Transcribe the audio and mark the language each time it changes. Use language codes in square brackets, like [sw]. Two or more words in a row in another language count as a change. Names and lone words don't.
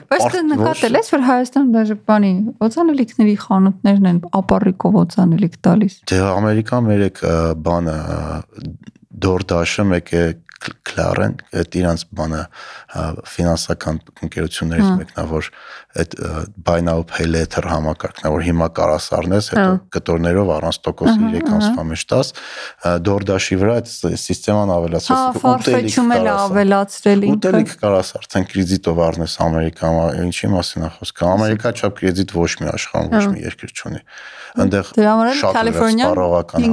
[hy] Բայց նկատել ես, որ Հայաստանում դաժե բանի օծանելիքների խանութներն են ապառիկով օծանելիք տալիս։ Դե Ամերիկան մերեք բանը DoorDash-ը մեկ է Claren, այդ իրանց բանը ֆինանսական ընկերություններից մեկն է, որ այդ [en] buy now pay later [hy] համակարգն է, որ հիմա կարաս առնես, հետո կտորներով առանց տոկոսի 3 ամսվա մեջ տաս, DoorDash-ի վրա այդ սիստեման ավելացրել, ուտելիքում էլ ավելացրել ինքը։ Ուտելիք կարաս արդեն կրեդիտով առնես Ամերիկան, ինչի մասին է խոսքը։ Ամերիկա չափ կրեդիտ ոչ մի աշխարհում ոչ մի երկիր չունի։ Այնտեղ շատ սպառողական